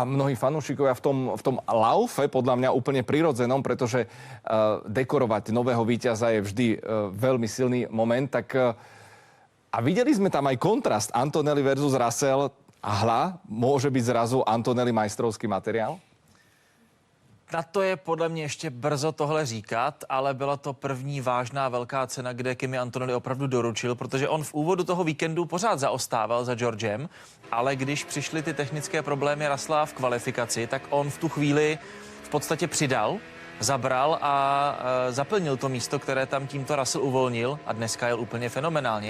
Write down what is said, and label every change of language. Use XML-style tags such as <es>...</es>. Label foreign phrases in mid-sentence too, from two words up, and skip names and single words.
<sk>mnohí fanúšikovia v tom laufe podľa mňa úplne prirodzenom, pretože dekorovať nového víťaza je vždy veľmi silný moment. A videli sme tam aj kontrast Antonelli versus Russell. A hľa, môže byť zrazu Antonelli majstrovský materiál?</sk> <cs>Na to je podle mě ještě brzo tohle říkat, ale byla to první vážná velká cena, kde Kimi Antonelli opravdu doručil, protože on v úvodu toho víkendu pořád zaostával za Georgem, ale když přišly ty technické problémy Russella v kvalifikaci, tak on v tu chvíli v podstatě přidal, zabral a zaplnil to místo, které tam tímto Russell uvolnil a dneska jel úplně fenomenálně.</cs>